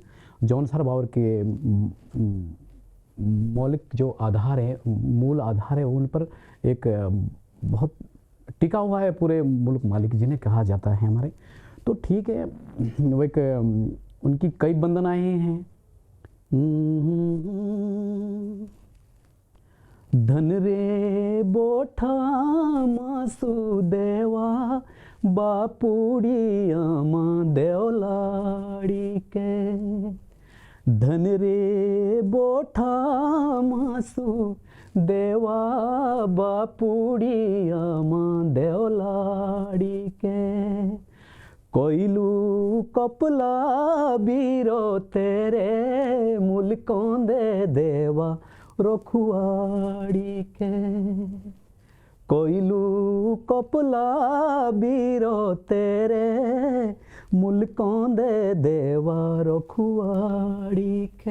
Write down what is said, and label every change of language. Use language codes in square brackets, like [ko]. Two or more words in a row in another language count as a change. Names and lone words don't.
[hi] जौनसार बावर के मौलिक जो आधार है, मूल आधार है, उन पर एक बहुत टिका हुआ है पूरे मुल्क मालिक जिन्हें कहा जाता है हमारे। तो ठीक है, वो एक उनकी कई वंदनाएं हैं। [jns] धन रे बोठा मासुदेवा बापूड़ी आमा देवलाड़ी के धन रे बोठा मासू देवा बापूड़ी आमा देवलाड़ी के कोइलू कपला बीरो तेरे मुल्कों दे देवा रखुआड़ी के कोइलू कपला बीरो तेरे मुल्कों दे देवा रखुआड़ी के।